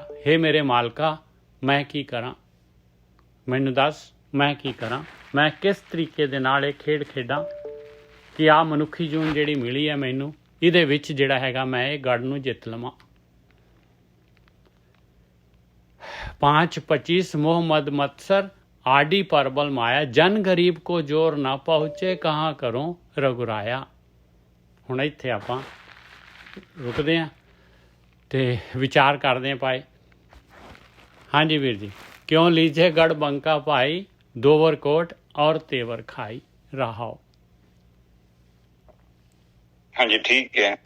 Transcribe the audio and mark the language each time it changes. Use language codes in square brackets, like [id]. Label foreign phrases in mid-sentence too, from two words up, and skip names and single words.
[pa] ਹੇ ਮੇਰੇ ਮਾਲਕਾ ਮੈਂ ਕੀ ਕਰਾਂ, ਮੈਨੂੰ ਦੱਸ ਮੈਂ ਕੀ ਕਰਾਂ। ਮੈਂ ਕਿਸ ਤਰੀਕੇ ਦੇ ਨਾਲ ਇਹ ਖੇਡ ਖੇਡਾਂ ਕਿ ਆਹ ਮਨੁੱਖੀ ਜੂਨ ਜਿਹੜੀ ਮਿਲੀ ਹੈ ਮੈਨੂੰ, ਇਹਦੇ ਵਿੱਚ ਜਿਹੜਾ ਹੈਗਾ ਮੈਂ ਇਹ ਗੜ ਨੂੰ ਜਿੱਤ ਲਵਾਂ। [hi] 5 25 मोह मद मत्सर आडी परबल माया। जन गरीब को जोर ना पहुँचे कहाँ करो रघुराया। [pa] ਹੁਣ ਇੱਥੇ ਆਪਾਂ ਰੁਕਦੇ ਹਾਂ ਤੇ ਵਿਚਾਰ ਕਰਦੇ ਹਾਂ ਭਾਈ। ਹਾਂਜੀ ਵੀਰ ਜੀ। [hi] क्यों लीजे गढ़ बंका भाई, दोवर कोट और तेवर खाई रहाओ। [pa] ਹਾਂਜੀ ਠੀਕ ਹੈ।